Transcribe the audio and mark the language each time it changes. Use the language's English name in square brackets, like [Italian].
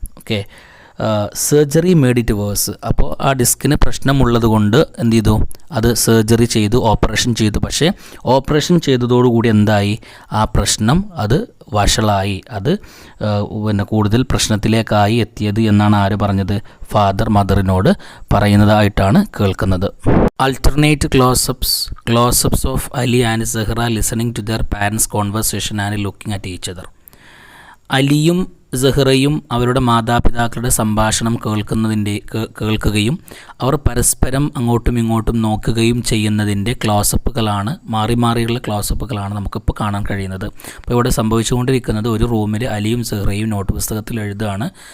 [Malayalam] Okay, [English] Surgery made it worse. [Malayalam] അപ്പോൾ ആ ഡിസ്കിന് പ്രശ്നമുള്ളത് കൊണ്ട് എന്ത് ചെയ്തു, അത് സർജറി ചെയ്തു, ഓപ്പറേഷൻ ചെയ്തു. പക്ഷേ ഓപ്പറേഷൻ ചെയ്തതോടുകൂടി എന്തായി, ആ പ്രശ്നം അത് വഷളായി, അത് കൂടുതൽ പ്രശ്നത്തിലേക്കായി എത്തിയത് എന്നാണ് ആര് പറഞ്ഞത്, ഫാദർ മദറിനോട് പറയുന്നതായിട്ടാണ് കേൾക്കുന്നത്. [English] Alternate close-ups of Ali and Zahra listening to their parents' conversation and looking at each other. [Malayalam] അലിയും സഹറയും അവരുടെ മാതാപിതാക്കളുടെ സംഭാഷണം കേൾക്കുകയും അവർ പരസ്പരം അങ്ങോട്ടും ഇങ്ങോട്ടും നോക്കുകയും ചെയ്യുന്നതിൻ്റെ ക്ലോസപ്പുകളാണ്, മാറിയുള്ള ക്ലോസപ്പുകളാണ് നമുക്കിപ്പോൾ കാണാൻ കഴിയുന്നത്. അപ്പോൾ ഇവിടെ സംഭവിച്ചുകൊണ്ടിരിക്കുന്നത്, ഒരു റൂമിൽ അലിയും സഹറയും നോട്ട് പുസ്തകത്തിൽ എഴുതുകയാണ്.